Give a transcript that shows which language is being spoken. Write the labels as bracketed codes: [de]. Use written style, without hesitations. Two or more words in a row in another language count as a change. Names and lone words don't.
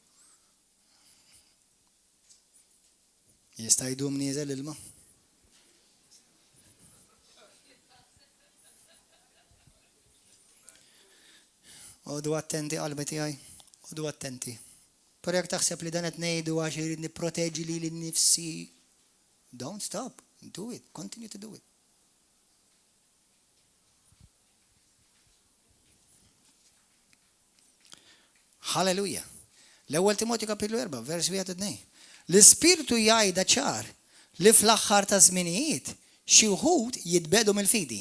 [mt] Jista' jdum nieżel ilma. Odu attenti qalbi tiegħi, odu attenti. Per jekk taħseb li dan qed ngħidu għax irid nipproteġi lili nnifsi, [en] don't stop, do it, continue to do it. Halleluja. [mt] L-ewwel Timotju kapitlu 4, vers 1-2. L-Ispirtu jgħidha ċar li fl-aħħar ta' żminijiet xi wħud jitbedu mill-fidi.